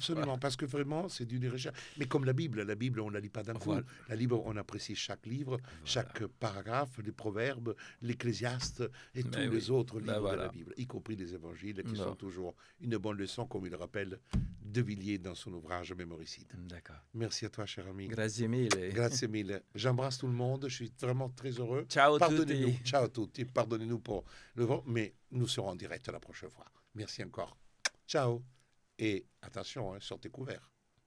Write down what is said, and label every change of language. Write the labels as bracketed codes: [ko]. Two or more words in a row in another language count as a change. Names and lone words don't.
[fr] Absolument, parce que vraiment, c'est d'une recherche. Mais comme la Bible, on ne la lit pas d'un coup. La Bible, on apprécie chaque livre, chaque paragraphe, les proverbes, l'Ecclésiaste et tous les autres livres de la Bible, y compris les évangiles, qui sont toujours une bonne leçon, comme il le rappelle De Villiers dans son ouvrage Mémoricide. D'accord. Merci à toi, cher ami. [it] Grazie mille. Grazie mille. [fr] J'embrasse tout le monde. Je suis vraiment très heureux. [it] Ciao a tutti. Ciao a tutti. [fr] Pardonnez-nous pour le vent, mais nous serons en direct la prochaine fois. Merci encore. Ciao. Et attention, sortez couverts.